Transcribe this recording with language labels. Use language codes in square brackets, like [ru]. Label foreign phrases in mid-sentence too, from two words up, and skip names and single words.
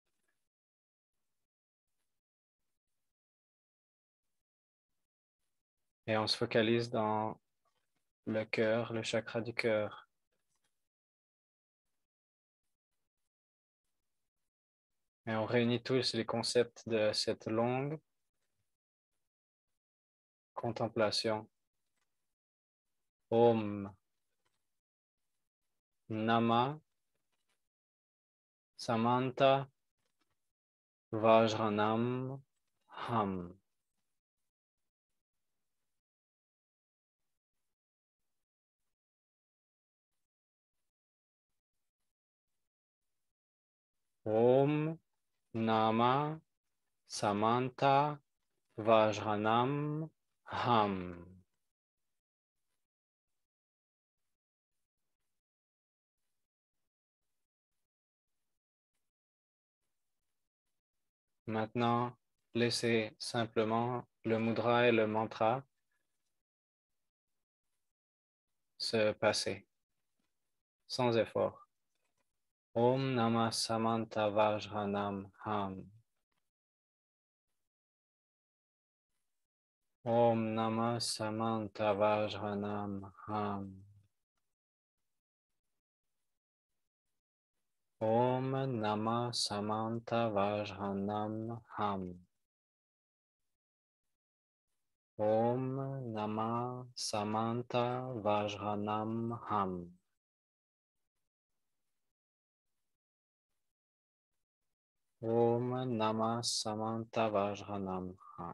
[fr] Et on se focalise dans le cœur, le chakra du cœur. Et on réunit tous les concepts de cette longue contemplation. [sa] ॐ नम समन्त वज्राणां हं. ॐ नम समन्त वज्राणां हं. [fr] Maintenant, laissez simplement le mudra et le mantra se passer sans effort. [sa] ॐ नमः समन्त वज्राणां हं. ॐ नमः समन्त वज्राणां हं. ॐ नमः समन्त वज्राणां हं. ॐ नमः समन्त वज्राणां हं. ॐ नमः समन्त वज्राणां हं.